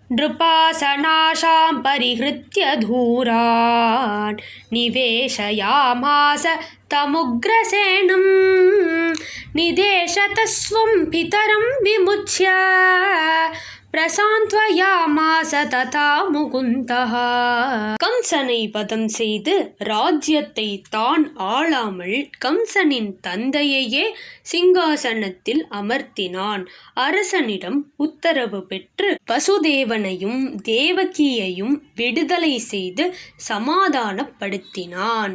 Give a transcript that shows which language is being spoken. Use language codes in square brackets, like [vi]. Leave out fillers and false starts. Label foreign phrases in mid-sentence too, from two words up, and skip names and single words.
[sa] नृपासनाशां परिहृत्य धूरान् निवेशयामास तमुग्रसेनं निदेशतस्वं पितरं विमुच्य प्रसान्त्वयामास तदा मुकुन्दः. [ta] கம்சனை வதம் செய்து ராஜ்யத்தை தான் ஆளாமல் கம்சனின் தந்தையையே சிங்காசனத்தில் அமர்த்தினான். அரசனிடம் உத்தரவு பெற்று வசுதேவனையும் தேவகியையும் விடுதலை செய்து சமாதானப்படுத்தினான்.